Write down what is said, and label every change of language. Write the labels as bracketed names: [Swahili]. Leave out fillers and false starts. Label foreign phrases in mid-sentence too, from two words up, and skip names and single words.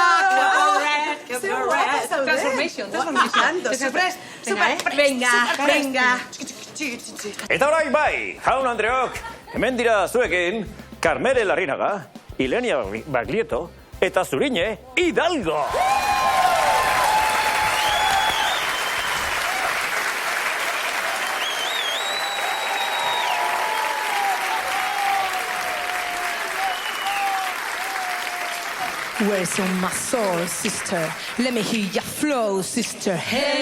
[English] Transformation. [Spanish] Super, venga. [Basque] Eta orain bai, jaun Andreok, hemen dira zuekin Carmele Larrinaga, Ilenia Baglietto eta Zuriñe Hidalgo. [English] Where's on my soul, sister? Let me hear your flow, sister.